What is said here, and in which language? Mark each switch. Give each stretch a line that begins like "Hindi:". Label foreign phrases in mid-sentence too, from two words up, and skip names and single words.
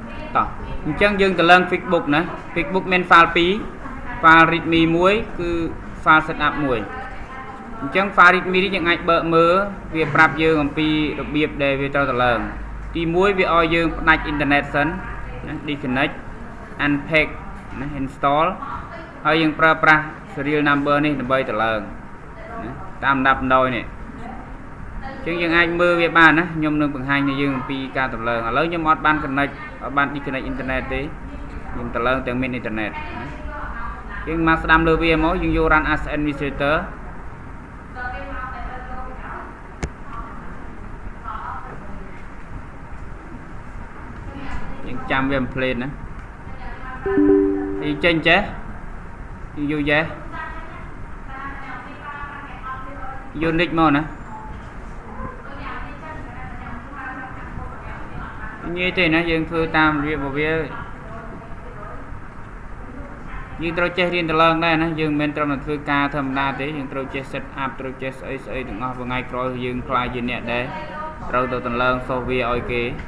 Khmer: តោះអញ្ចឹងយើងទៅឡើង Facebook ណា Facebook មាន file 2
English: file readme
Khmer: 1គឺ
English: file setup
Khmer: 1អញ្ចឹង
English: file readme
Khmer: នេះយើងអាចបើកមើល វាប្រាប់យើងអំពីរបៀបដែលវាត្រូវទៅឡើងទី1វាឲ្យយើងផ្ដាច់អ៊ីនធឺណិតសិនណា
English: disconnect unpack
Khmer: ណា install ហើយយើងប្រើប្រាស់
English: serial number
Khmer: នេះដើម្បីទៅឡើងណាតាមលំដាប់លំដោយនេះ អញ្ចឹងយើងអាចមើលវាបានណាខ្ញុំនឹងបង្ហាញឲ្យយើងអំពីការទៅឡើងឥឡូវខ្ញុំអត់បាន connect អត់បាន
English: disconnect internet
Khmer: ទេខ្ញុំទៅឡើងទាំងមាន internet យើងមកស្ដាំលើវាមកយើងយក
English: run as administrator
Khmer: យើងចាំវា template ណាយើងចេញចេះយើងយកចេះ យក nick មកណាងាយទេណាយើងធ្វើតាមរបៀបរបស់វាយើងត្រូវចេះរៀនទៅឡើងដែរណាយើងមិនមែនត្រឹមតែធ្វើការធម្មតាទេយើងត្រូវចេះ set up ត្រូវចេះស្អីទាំងអស់ថ្ងៃក្រោយយើងខ្លាចជាអ្នកដែរត្រូវទៅតម្លើង software ឲ្យគេ